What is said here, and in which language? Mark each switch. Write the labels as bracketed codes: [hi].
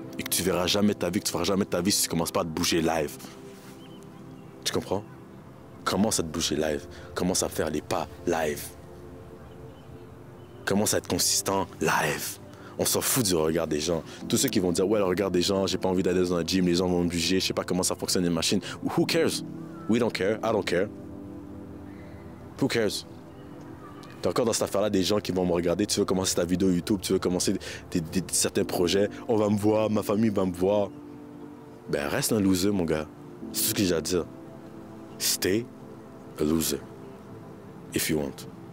[fr] Et que tu verras jamais ta vie, que tu feras jamais ta vie si tu ne commences pas à te bouger live. Tu comprends? Commence à te bouger live. Commence à faire les pas live. Commence à être consistant live. On s'en fout du regard des gens. Tous ceux qui vont dire, ouais, le regard des gens, j'ai pas envie d'aller dans un gym, les gens vont me juger, je sais pas comment ça fonctionne une machine. [en] Who cares? We don't care. I don't care. Who cares? [fr] T'es encore dans cette affaire-là des gens qui vont me regarder. Tu veux commencer ta vidéo YouTube, tu veux commencer certains projets. On va me voir, ma famille va me voir. Ben reste un loser, mon gars. C'est tout ce que j'ai à dire. [en] Stay a loser. If you want.